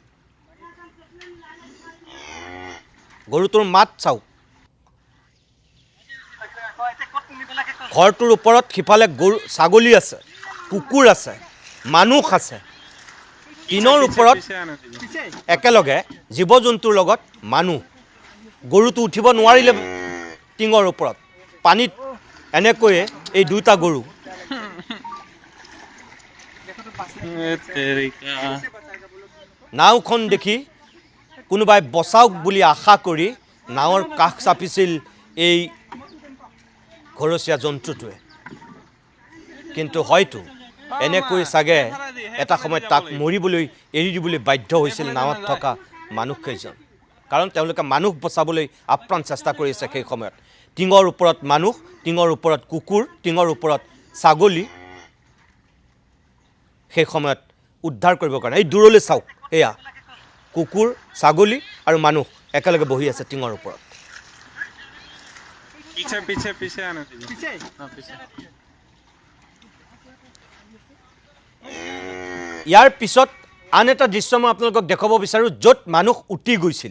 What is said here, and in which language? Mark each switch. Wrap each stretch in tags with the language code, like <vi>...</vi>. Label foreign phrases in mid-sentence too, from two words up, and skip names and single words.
<as>গৰুটোৰ মাত চাওক ঘৰটোৰ ওপৰত সিফালে গৰু ছাগলী আছে কুকুৰ আছে মানুহ আছে টিনৰ ওপৰত একেলগে জীৱ জন্তুৰ লগত মানুহ গৰুটো উঠিব নোৱাৰিলে টিঙৰ ওপৰত পানীত এনেকৈয়ে এই দুটা গৰু</as> <hi>ए तेरी का</hi> <as>নাওখন দেখি কোনোবাই বচাওক বুলি আশা কৰি নাৱৰ কাষ চাপিছিল এই ঘৰচীয়া জন্তুটোৱে কিন্তু হয়তো এনেকৈ চাগে এটা সময়ত তাক মৰিবলৈ এৰি দিবলৈ বাধ্য হৈছিল নাৱত থকা মানুহকেইজন কাৰণ তেওঁলোকে মানুহ বচাবলৈ আপ্ৰাণ চেষ্টা কৰিছে সেই সময়ত টিঙৰ ওপৰত মানুহ টিঙৰ ওপৰত কুকুৰ টিঙৰ ওপৰত ছাগলী সেই সময়ত উদ্ধাৰ কৰিবৰ কাৰণে এই দূৰলৈ চাওক এয়া কুকুৰ ছাগলী আৰু মানুহ একেলগে বহি আছে টিঙৰ ওপৰত</as> <hi>पीछे पीछे पीछे आने दीजिए पीछे हाँ पीछे</hi> <as>ইয়াৰ পিছত আন এটা দৃশ্য মই আপোনালোকক দেখাব বিচাৰোঁ য'ত মানুহ উটি গৈছিল</as>